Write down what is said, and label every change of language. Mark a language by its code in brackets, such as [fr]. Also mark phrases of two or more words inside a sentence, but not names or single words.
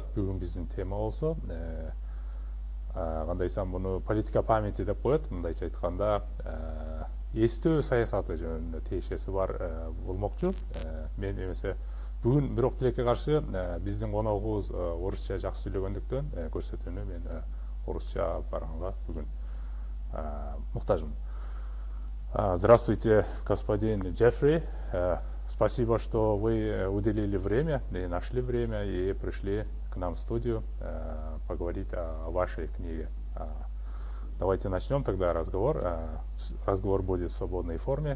[ky] Бүгүн биздин тема болсо кандайсам муну [ru] политика памяти [ky] деп коет, мындайча айтканда эстөө саясаты жөнүндө тиешеси бар болмокчу. Мен эмесе бүгүн бирок тилекке каршы биздин коногубуз орусча жакшы сүйлөгөндүктөн көрсөтүүнү мен орусча барганга бүгүн муктажмын. [ru] Здравствуйте, господин Джеффри. Спасибо, что вы уделили время и нашли время и пришли к нам в студию поговорить о вашей книге. Давайте начнем тогда разговор. Разговор будет в свободной форме.